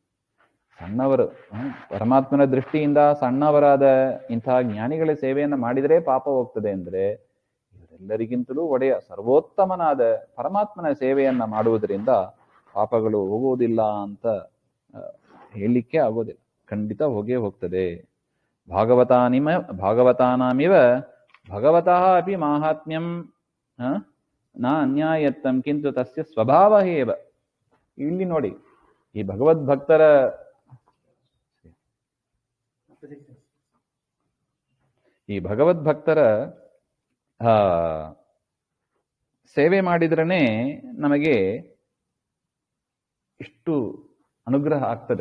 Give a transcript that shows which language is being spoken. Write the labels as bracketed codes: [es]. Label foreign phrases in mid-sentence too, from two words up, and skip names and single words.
[kn] ಸಣ್ಣವರು ಪರಮಾತ್ಮನ ದೃಷ್ಟಿಯಿಂದ ಸಣ್ಣವರಾದ ಇಂತಹ ಜ್ಞಾನಿಗಳ ಸೇವೆಯನ್ನ ಮಾಡಿದರೆ ಪಾಪ ಹೋಗ್ತದೆ ಅಂದ್ರೆ, ಇವರೆಲ್ಲರಿಗಿಂತಲೂ ಒಡೆಯ ಸರ್ವೋತ್ತಮನಾದ ಪರಮಾತ್ಮನ ಸೇವೆಯನ್ನ ಮಾಡುವುದರಿಂದ ಪಾಪಗಳು ಹೋಗುವುದಿಲ್ಲ ಅಂತ ಹೇಳಲಿಕ್ಕೆ ಆಗೋದಿಲ್ಲ. ಖಂಡಿತ ಹೋಗೇ ಹೋಗ್ತದೆ. [sa] ಭಾಗವತಾನಾಮಿವ ಭಗವತಃ ಅಪಿ ಮಾಹಾತ್ಮ್ಯಂ ನ ಅನ್ಯಾಯತ್ತಂ ಕಿಂತು ತಸ್ಯ ಸ್ವಭಾವ ಏವ. [kn] ಇಲ್ಲಿ ನೋಡಿ, ಈ ಭಗವದ್ಭಕ್ತರ ಸೇವೆ ಮಾಡಿದ್ರೇ ನಮಗೆ ಇಷ್ಟು ಅನುಗ್ರಹ ಆಗ್ತದೆ.